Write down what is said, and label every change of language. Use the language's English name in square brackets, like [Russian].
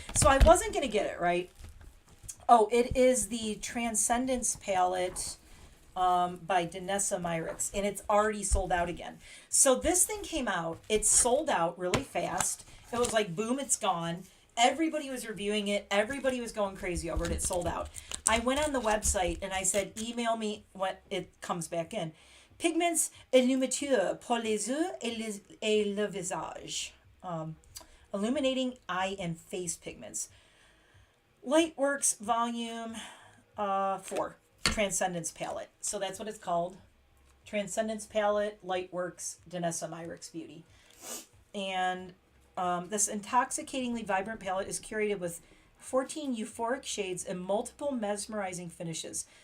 [English] So I wasn't going to get it, right? Oh, it is the Transcendence palette by Danessa Myricks, and it's already sold out again. So this thing came out. It sold out really fast. It was like, boom, it's gone. Everybody was reviewing it. Everybody was going crazy over it. It sold out. I went on the website and I said, email me when it comes back in. [French] Pigments illuminateurs pour les yeux et le visage. [English] Illuminating eye and face pigments. Lightworks Volume 4. Transcendence Palette. So that's what it's called. Transcendence Palette, Lightworks, Danessa Myricks Beauty. And this intoxicatingly vibrant palette is curated with 14 euphoric shades and multiple mesmerizing finishes.